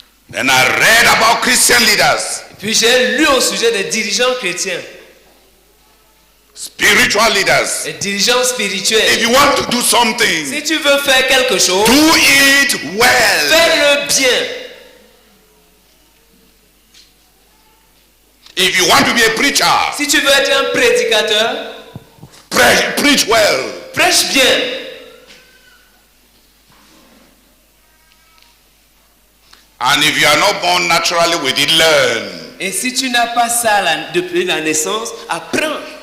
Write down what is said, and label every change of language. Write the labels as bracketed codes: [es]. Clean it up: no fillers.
[en] Then I read about Christian leaders, [fr] Puis j'ai lu au sujet des dirigeants chrétiens, [en] spiritual leaders. [fr] des dirigeants [en] If [fr] spirituels. [en] you want to do something, [fr] Si tu veux faire quelque chose, [en] do it well. [fr] fais-le bien. [en] If you want to be a preacher, [fr] Si tu veux être un prédicateur, [en] preach well. [fr] prêche bien. [en] And if you are not born naturally with it, learn. [fr] Et si tu n'as pas ça depuis la naissance, apprends.